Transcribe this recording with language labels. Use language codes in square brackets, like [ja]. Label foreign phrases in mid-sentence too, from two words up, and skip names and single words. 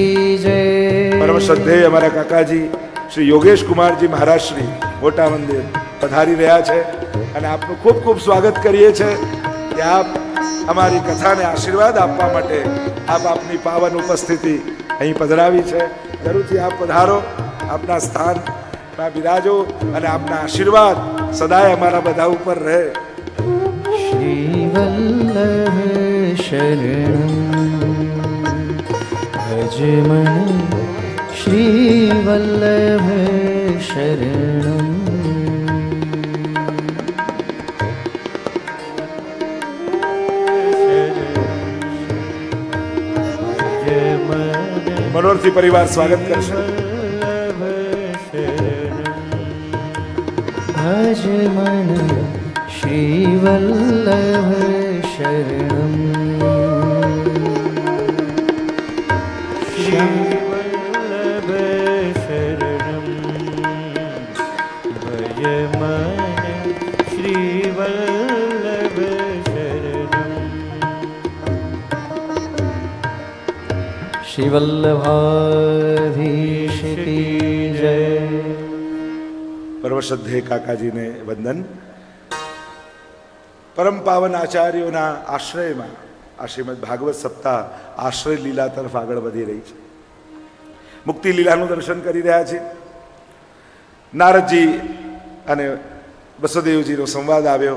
[gu] પરમ શ્રદ્ધેય અમારા કાકાજી શ્રી યોગેશ કુમારજી મહારાજ શ્રી મોટા મંદિર પધારી રહ્યા છે અને આપનું ખૂબ ખૂબ સ્વાગત કરીએ છીએ કે આપ અમારી કથાને આશીર્વાદ આપવા માટે આપની પાવન ઉપસ્થિતિ અહીં પધરાવી છે. જરૂરથી આપ પધારો, આપના સ્થાનમાં બિરાજો અને આપના આશીર્વાદ સદાય અમારા બધા ઉપર રહે. [sa] श्रीवल्लभ शरणं भज मन श्रीवल्लभ शरणं [gu] મનોરથી પરિવાર સ્વાગત કરશે. [sa] भज मन श्रीवल्लभ शरणं श्रीवल्लभ शरणं भज मन श्रीवल्लभ शरणं [hi] श्रीवल्लभाधीश की जय. [gu] પરમશ્રદ્ધેય કાકાજીને વંદન. પરમ પાવન આચાર્યોના આશ્રયમાં આ શ્રીમદ ભાગવત સપ્તાહ આશ્રય લીલા તરફ આગળ વધી રહી છે. મુક્તિ લીલાનું દર્શન કરી રહ્યા છે. નારદજી અને વસુદેવજીનો સંવાદ આવ્યો.